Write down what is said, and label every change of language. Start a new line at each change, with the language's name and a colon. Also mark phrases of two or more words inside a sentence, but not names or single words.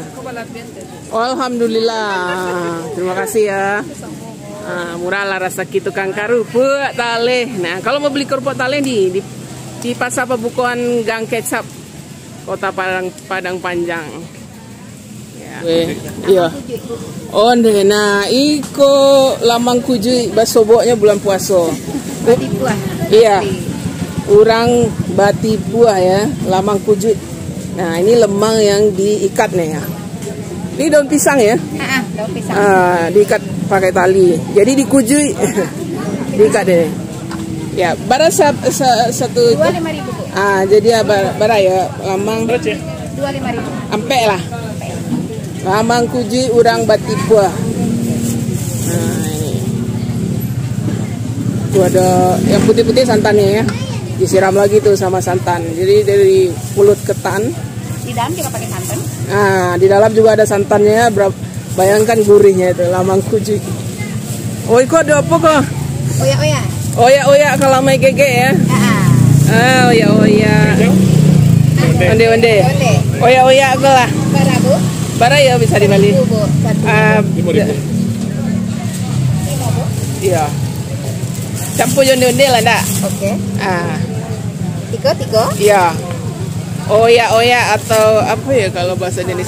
Indonesian: Oh, alhamdulillah. Terima kasih ya. Murah lah rasa gitu Kang kerupuk taleh. Nah, kalau mau beli kerupuk taleh di Pasar Pabukuan Gang Kecap, Kota Padang Panjang. Ya. Iya. Oh, nah,
Minangkabau: iko lamang kuju basoboknya bulan puasa. Bati buah.
Indonesian: Iya.
Minangkabau: Urang bati buah ya, lamang kuju.
Indonesian: Nah, ini lemang yang diikat nih ya. Ini daun pisang ya? Daun pisang. Diikat pakai tali. Jadi dikujui. Diikat deh.
Minangkabau: Ya, bara satu
Indonesian: 25.000, Bu.
Minangkabau: jadi ya bara ya lamang
Indonesian: 25.000.
Minangkabau: ampe lah. Lamang kuji urang bati buah.
Indonesian: Nah, ini. Tuh ada yang putih-putih santannya ya. Disiram lagi tuh sama santan. Jadi dari pulut ketan. Di dalam juga pakai santan. Nah, di dalam juga ada santannya. Bayangkan gurihnya itu lamang kuji.
Minangkabau: Oh, kok ada apa kok?
Indonesian: Oya-oya.
Minangkabau: Oya-oya kalau mai gege ya.
Indonesian: Oya-oya. Onde-onde.
Minangkabau: Oya-oya ke lah. Bara, Bu.
Indonesian: Bara ya bisa dibeli. 1.000, Bu. 5.000. Iya.
Minangkabau: Campur onde-onde lah ndak?
Indonesian: Oke. Tiga. Iya. Oya-oya atau apa ya kalau bahasa Indonesia?